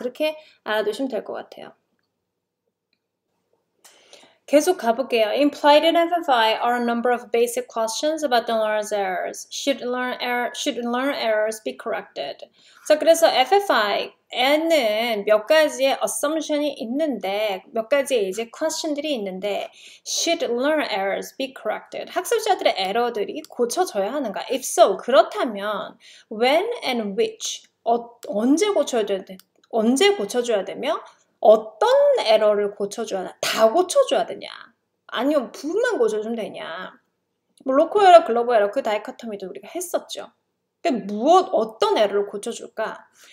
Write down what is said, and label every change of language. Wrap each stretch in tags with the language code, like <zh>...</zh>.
<ko>그렇게 알아두시면 될 것 같아요. 계속 가볼게요.</ko> <en>Implied in FFI are a number of basic questions about the learner's errors. Should learner errors be corrected?</en> <ko>자, 그래서 FFI에는 몇 가지의 assumption이 있는데, 몇 가지의 이제 question들이 있는데,</ko> <en>should learner errors be corrected?</en> <ko>학습자들의 에러들이 고쳐져야 하는가?</ko> <en>If so,</en> <ko>그렇다면</ko> <en>when and which?</en> <ko>언제 고쳐줘야 되며 어떤 에러를 고쳐줘야 하나? 다 고쳐줘야 되냐? 아니면 부분만 고쳐주면 되냐? 뭐 로컬 에러, 글로벌 에러 그 다이커토미도 우리가 했었죠. 근데 어떤 에러를 고쳐줄까?</ko>